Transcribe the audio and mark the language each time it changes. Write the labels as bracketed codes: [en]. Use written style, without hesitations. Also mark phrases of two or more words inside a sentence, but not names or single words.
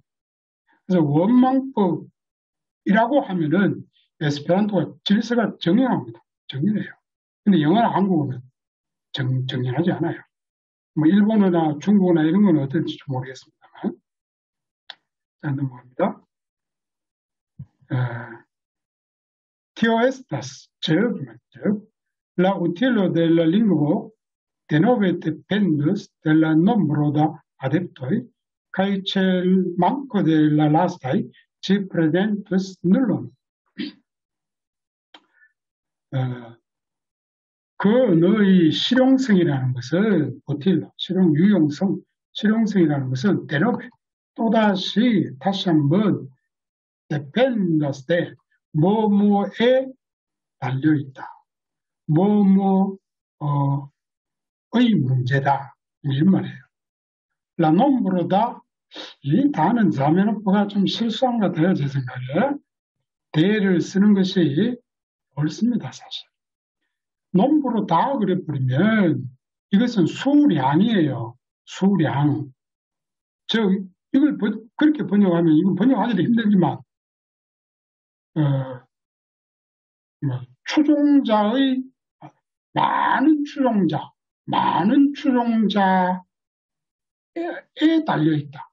[ko] 그래서 원망법이라고 하면은 에스페란토가 질서가 정연합니다. 정연해요. 근데 영어나 한국어는 정연하지 않아요. 뭐 일본어나 중국어나 이런 건 어떨지 모르겠습니다만. 자, 넘어갑니다. [eo] Tío estas, 즉, la utilo de la lingua de nove dependus de la nombro da adeptoi, cae cel manco de la lastai, ci predentus nullum. [ko] 그 언어의 실용성이라는 것은 오틸로, 실용성이라는 것은 데노베, 또다시 다시 한번 [eo] dependus de [ko] 뭐뭐에 달려있다. 뭐뭐의 문제다. 이런 말이에요. [eo] La nombro [ko] 다 이 단은 자메노프가 좀 실수한 것 같아요. 제 생각에. 대를 쓰는 것이 옳습니다. 사실. nomb로다 그래버리면 이것은 수량이에요. 수량. 즉 이걸 그렇게 번역하면 이건 번역하기도 힘들지만 추종자의 많은 추종자에 달려있다.